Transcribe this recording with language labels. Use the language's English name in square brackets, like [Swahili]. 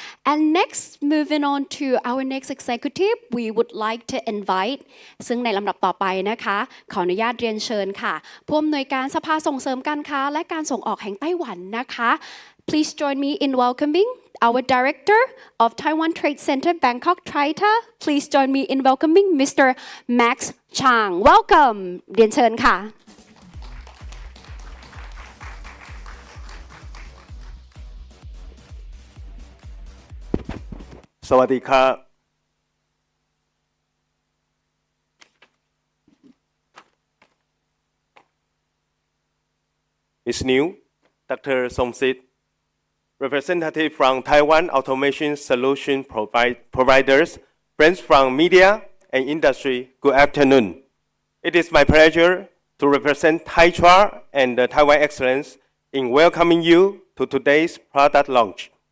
[English] and next moving on to our next executive we would like to invite [Thai] ซึ่งในลำดับต่อไปนะคะขออนุญาตเรียนเชิญค่ะผู้อำนวยการสภาส่งเสริมการค้าและการส่งออกแห่งไต้หวันนะคะ [English] Please join me in welcoming our Director of Taiwan Trade Center Bangkok TRITA. Please join me in welcoming Mr. Max Chang. Welcome. [Thai] เรียนเชิญค่ะ สวัสดีครับ [English] It's new, Dr. Somsit, representative from Taiwan Automation Solution Providers, friends from media and industry, good afternoon. It is my pleasure to represent Taichua and Taiwan Excellence in welcoming you to today's product launch.